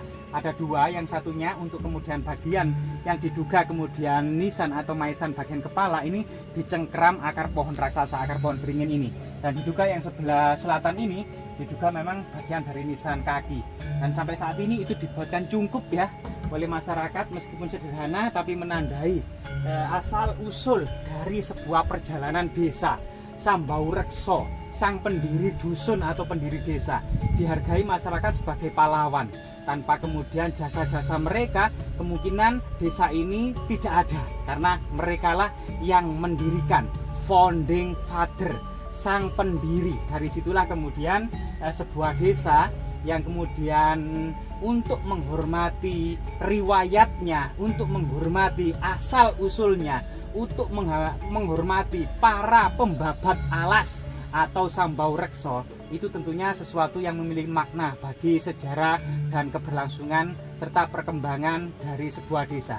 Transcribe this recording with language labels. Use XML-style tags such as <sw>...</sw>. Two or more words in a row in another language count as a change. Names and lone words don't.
<id>Ada dua, yang satunya untuk kemudian bagian yang diduga kemudian nisan atau maesan bagian kepala ini dicengkram akar pohon raksasa, akar pohon beringin ini. Dan diduga yang sebelah selatan ini diduga memang bagian dari nisan kaki. Dan sampai saat ini itu dibuatkan cungkup ya oleh masyarakat, meskipun sederhana tapi menandai asal usul dari sebuah perjalanan desa. Sambau Rekso, sang pendiri dusun atau pendiri desa, dihargai masyarakat sebagai pahlawan. Tanpa kemudian jasa-jasa mereka, kemungkinan desa ini tidak ada, karena merekalah yang mendirikan,</id> <en>founding father,</en> <id>sang pendiri. Dari situlah kemudian sebuah desa yang kemudian untuk menghormati riwayatnya, untuk menghormati asal usulnya, untuk menghormati para pembabat alas atau Sambau Rekso, itu tentunya sesuatu yang memiliki makna bagi sejarah dan keberlangsungan serta perkembangan dari sebuah desa.</id>